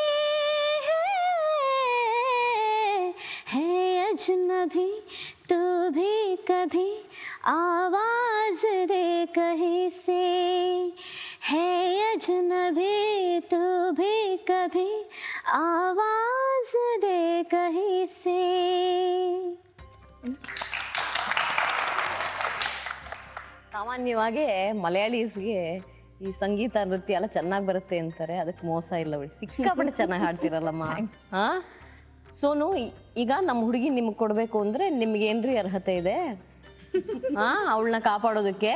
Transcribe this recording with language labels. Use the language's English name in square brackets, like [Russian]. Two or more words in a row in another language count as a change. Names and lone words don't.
[Hindi] अजनबी तू भी कभी आवाज दे कहीं से, है अजनबी तू भी कभी आवाज दे कहीं से. [Kannada] ಸಾಮಾನ್ಯವಾಗಿ ಮಲಯಾಳೀಸ್ಗೆ ಈ ಸಂಗೀತ ನೃತ್ಯ ಎಲ್ಲ ಚೆನ್ನಾಗಿ ಬರುತ್ತೆ ಅಂತಾರೆ. ಅದಕ್ಕೆ ಮೋಸ ಇಲ್ಲ ಬಿಡಿ, ಸಿಕ್ಕಾಪಟ್ಟೆ ಚೆನ್ನಾಗಿ ಹಾಡ್ತಿರಲ್ಲಮ್ಮ. ಹಾ ಸೋನು, ಈಗ ನಮ್ಮ ಹುಡುಗಿ ನಿಮ್ಗೆ ಕೊಡ್ಬೇಕು ಅಂದ್ರೆ ನಿಮ್ಗೆ ಏನ್ರಿ ಅರ್ಹತೆ ಇದೆ ಅವಳನ್ನ ಕಾಪಾಡೋದಕ್ಕೆ?